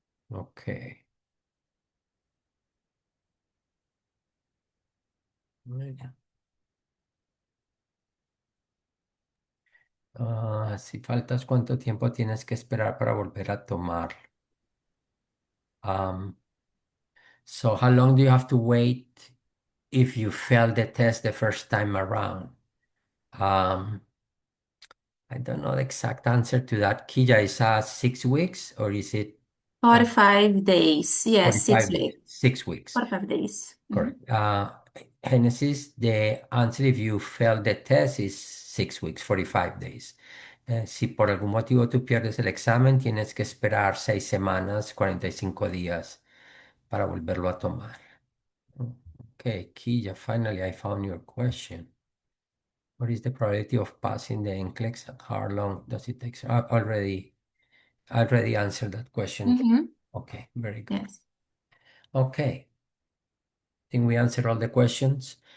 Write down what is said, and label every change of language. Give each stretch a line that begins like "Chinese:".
English: Ok.
Spanish: Muy bien. Si faltas, ¿cuánto tiempo tienes que esperar para volver a tomar?
English: Um, so how long do you have to wait if you fail the test the first time around? Um, I don't know the exact answer to that. Kija, is that 6 weeks or is it 45 days. Yes, 45 6 days? weeks. 6 weeks. 45 days. Correct. Genesis, the answer if you fail the test is 6 weeks, 45 days.
Spanish: Si por algún motivo tú pierdes el examen, tienes que esperar 6 semanas, 45 días para volverlo a tomar.
English: Okay, Kia, finally I found your question. What is the probability of passing the NCLEX? How long does it take? I already answered that question. Mhm. Okay, very good. Yes. Okay. I think we answered all the questions.